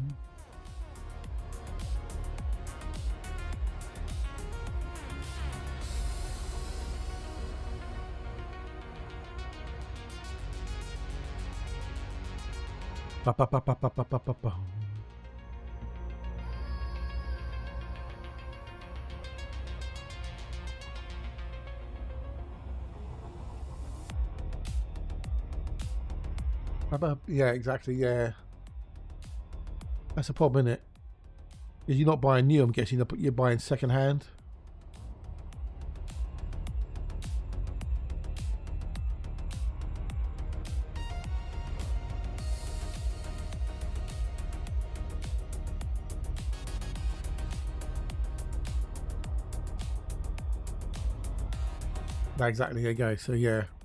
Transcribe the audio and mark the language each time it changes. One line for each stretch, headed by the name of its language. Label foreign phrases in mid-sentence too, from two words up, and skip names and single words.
English: Ba, ba, ba, ba, ba, ba, ba, ba, ba. Ba, ba. Yeah, exactly. Yeah, that's a problem, isn't it? Is you're not buying new, I'm guessing, you're buying second hand. Exactly, there you go. So yeah.